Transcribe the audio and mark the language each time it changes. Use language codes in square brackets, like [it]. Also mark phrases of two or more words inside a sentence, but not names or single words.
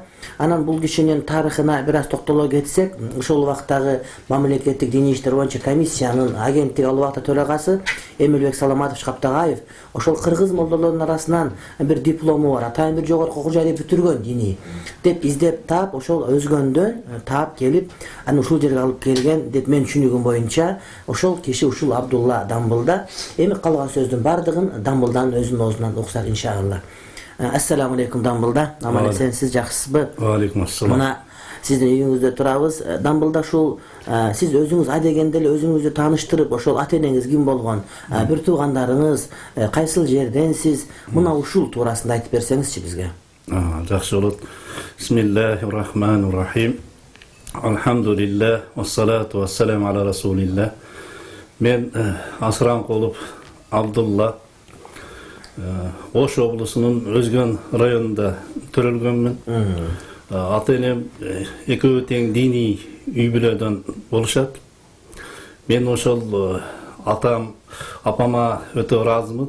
[ky] Анан бул кишинин тарыхына biraz токтоло кетсек, ошол убактагы мамлекеттик диний иштер боюнча комиссиянын агенттик ал убакта төрагасы Эмилбек Саламатович Каптагаев ошол кыргыз молдолорунун арасынан бир диплому бар, атайын бир жогорку окуу жайды бүтүргөн диний деп издеп таап, ошол өзгөндөн таап келип, аны ушул жерге алып келген деп мен түшүнүгүм боюнча ошол киши ушул Абдулла Дамбылда. Эми калган сөздүн бардыгын Дамбылданын өзүнүн оозунан уксак иншалла. [ar] السلام عليكم Дамбылда. [ky] Аман эсен, сиз жакшысызбы? [ar] وعليكم السلام. [ky] Мына сиздин үйүңүздө турабыз. Дамбылда ушул сиз өзүңүз ай дегенде эле өзүңүздү тааныштырып, ошол ата энеңиз ким болгон, бир туугандарыңыз кайсыл жерденсиз, мына ушул туурасында айтып берсеңизчи бизге. Жакшы болот. [ar] بسم الله الرحمن الرحيم الحمد لله والصلاة والسلام على رسول الله. [ky] Мен Асранкулов Абдулла, Ош облусунун Өзгөн районунда төрөлгөнмүн. Ата энем экөө тең диний үй бүлөдөн болушат. Мен ошол апама өтө ыраазымын.